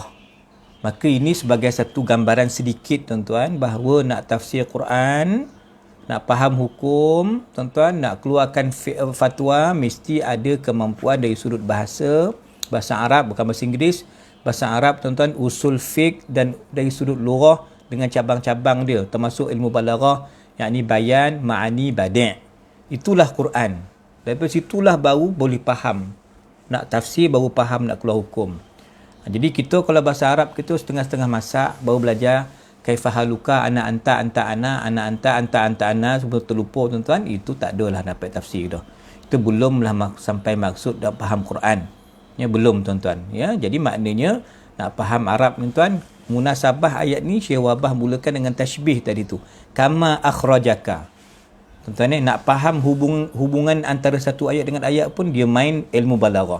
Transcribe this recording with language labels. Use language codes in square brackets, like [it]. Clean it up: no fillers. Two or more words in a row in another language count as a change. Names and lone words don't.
[ms] Maka ini sebagai satu gambaran sedikit tuan-tuan bahawa nak tafsir Quran, nak faham hukum, tuan-tuan, nak keluarkan fatwa, mesti ada kemampuan dari sudut bahasa Arab, bukan bahasa Inggeris, bahasa Arab tuan-tuan, usul fiqh, dan dari sudut lughah dengan cabang-cabang dia, termasuk ilmu balaghah, yakni bayan, ma'ani, badi'. Itulah Quran. Daripada situlah baru boleh faham. Nak tafsir baru faham nak keluar hukum. Jadi kita kalau bahasa Arab kita setengah-setengah masak, baru belajar kaifahaluka, [ar] ana anta anta ana, ana anta anta anta ana, [ms] semua terlupa tuan-tuan, itu tak adalah dapat tafsir dah. Itu belumlah sampai maksud dah faham Quran. Ya, belum tuan-tuan. Ya, jadi maknanya nak faham Arab tuan-tuan, munasabah ayat ni Syekh Wabah mulakan dengan tashbih tadi tu. [ar] Kama akhrajaka. [ms] Tuan-tuan nak faham hubungan antara satu ayat dengan ayat pun dia main ilmu balaghah.